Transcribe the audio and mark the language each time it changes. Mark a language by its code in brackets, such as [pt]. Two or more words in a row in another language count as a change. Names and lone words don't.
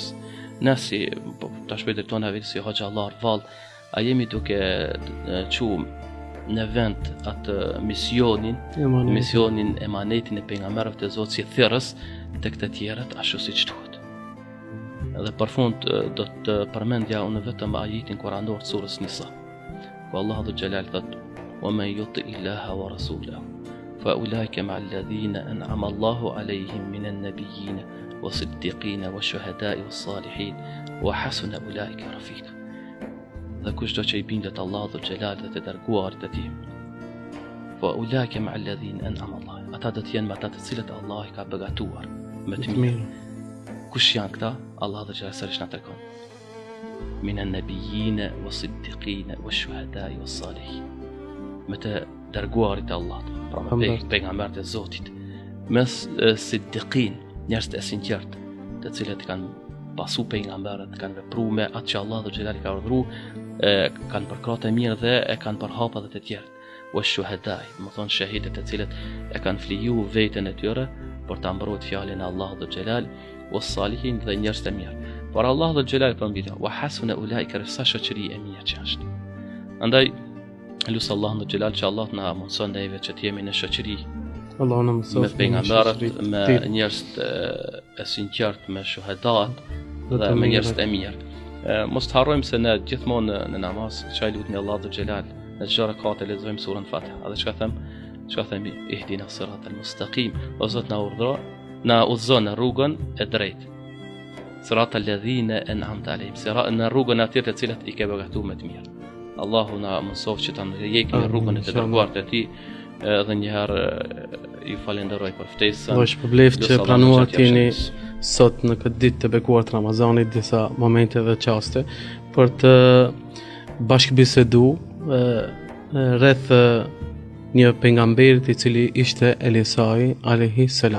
[sq] Ne si tash vetë tona vetë si hoxhallar vallë, a jemi duke çuar në vend atë misionin emanetin e pejgamberëve të Zotit si thirrës tek të tjerët ashtu siç duhet. Edhe për fund do të përmendja unë vetëm ajetin kuranor të surës Nisa, ku Allahu dhe Xhelal thotë: [ar] "ومن يطع الله ورسوله فأولئك مع الذين أنعم الله عليهم من النبيين والصديقين والشهداء والصالحين وحسن أولئك رفيقا." [sq] Dhe kushdo që i bindet Allahu dhe Xhelal dhe të dërguarit e tij, [ar] فأولئك مع الذين أنعم الله, [sq] ata do të jenë me ata të cilët Allah i ka begatuar me të mirë. Kush janë këta? Allah dhe Xhelal sërish na tregon: [ar] من النبيين والصديقين والشهداء والصالحين, [sq] me të dërguarit e Allahut, pra me pejgamberët e Zotit, mes siddiqin, njerëz të sinqert, të cilët kanë pasu pejgamberët, kanë vepruar me atë që Allah dhe Xhelal ka urdhëruar, kanë përkrahur të mirë dhe e kanë përhapur edhe të tjerë. Wash-shuhada'i, do thonë shahidët të cilët e kanë flijuar veten e tyre për ta mbrojtur fjalën e Allahut dhe Xhelal, was-salihin dhe njerëz të mirë. Por Allah dhe Xhelal përmbyt: [ar] "وحسن أولئك [sq] rasa shoqëri e mirë që është." Andaj lutë Allahun dhe Xhelal që Allah na mundson neve që të jemi në shoqëri me pejgamberët, me njerëz të sinqert, me shuhadat dhe me njerëz të mirë. Mos të harrojmë se ne gjithmonë në namaz çaj lutni Allah dhe Xhelal, në çdo rekat e lexojmë surën Fatiha. A dhe çka themi? [ar] اهدنا الصراط المستقيم. [sq] O Zot na udhëzon në rrugën e drejtë. [ar] صراط الذين أنعمت عليهم, [sq] në rrugën atyre të cilët i ke begatuar me të mirë. Allahu na mësov që ta ndjekë rrugën e të dërguar të tij, edhe një herë ju falenderoj për ftesën. Do shpërbleft që pranuat jeni sot në këtë ditë të bekuar të Ramazanit disa momente dhe qaste për të bashkëbisedu rreth një pejgamberit i cili ishte Elisai [ar] عليه السلام.